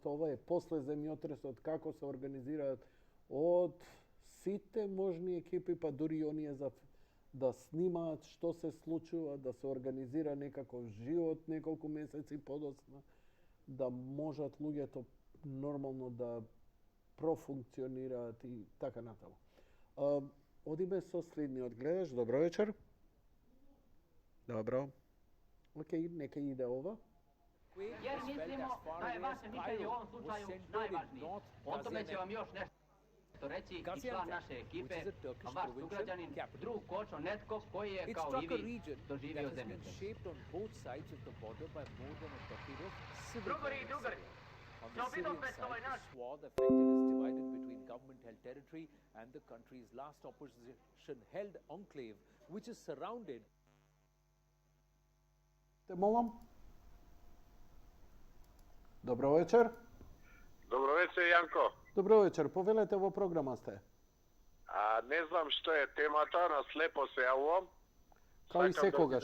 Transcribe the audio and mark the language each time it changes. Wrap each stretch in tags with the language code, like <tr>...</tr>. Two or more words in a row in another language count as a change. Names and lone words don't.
<mk>Ова е после земјотресот, како се организираат од сите можни екипи, па дури оние за да снимаат што се случува, да се организира некаков живот неколку месеци подоцна, да можат луѓето нормално да профункционираат и така натаму. Одиме со следниот гледач. Добро вечер. Добро. Океј, нека иде ова.</mk> <sr>Jer mislimo da je vaše mišljenje u ovom slučaju najvažnije. O tome će vam još nešto reći i član naše ekipe, a vaš sugrađanin, drug Kočo, netko koji je kao i vi doživio zemljotres. Drugari i drugari, za Vidovec ovaj naš</sr> <en>government-held territory and the country's last opposition-held enclave, which is surrounded.</en> <mk>Те молам. Добро вечер. Добро вечер, Јанко. Добро вечер. Повелете, во програма сте. Не знам што е темата, на слепо се јавувам. Као и секогаш.</mk>